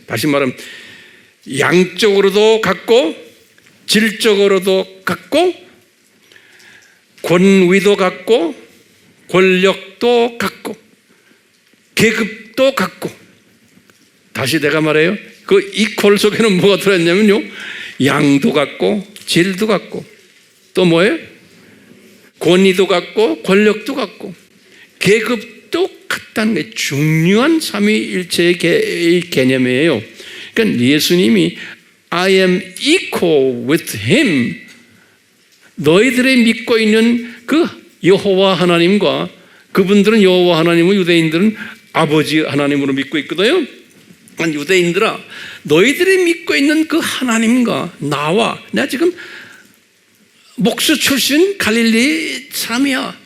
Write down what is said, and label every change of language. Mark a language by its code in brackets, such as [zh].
[ko] 다시 말하면 양적으로도 같고 질적으로도 같고 권위도 같고 권력도 같고 계급도 같고. 다시 내가 말해요. 그 equal 속에는 뭐가 들어있냐면요, 양도 같고 질도 같고 또 뭐예요? 권위도 같고 권력도 같고 계급도 같다는 게 중요한 삼위일체의 개념이에요. 그러니까 예수님이 [en] I am equal with him. [ko] 너희들이 믿고 있는 그 여호와 하나님과 그분들은 여호와 하나님을 유대인들은 아버지 하나님으로 믿고 있거든요. 유대인들아, 너희들이 믿고 있는 그 하나님과 나와, 내가 지금 목수 출신 갈릴리 사람이야.